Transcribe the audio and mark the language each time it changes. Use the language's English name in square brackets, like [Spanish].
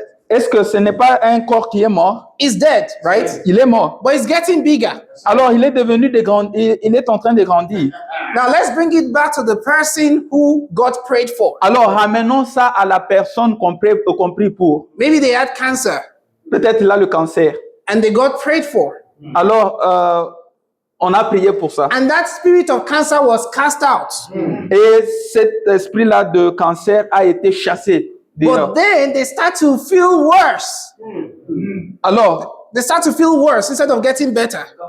[French] Est-ce que ce n'est pas un corps qui est mort? [English] It's dead, right? [French] Il est mort. [English] But it's getting bigger. [French] Alors, il est devenu il est en train de grandir. [English] Now let's bring it back to the person who got prayed for. [French] Alors, ramenons ça à la personne qu'on prie pour. [English] Maybe they had cancer [French] Peut-être il a le cancer. [English] and they got prayed for. [French] Alors, on a prié pour ça. [English] And that spirit of cancer was cast out. [French] Et cet esprit-là de cancer a été chassé. dehors. [English] But then they start to feel worse. [French] Alors, [English] They start to feel worse instead of getting better.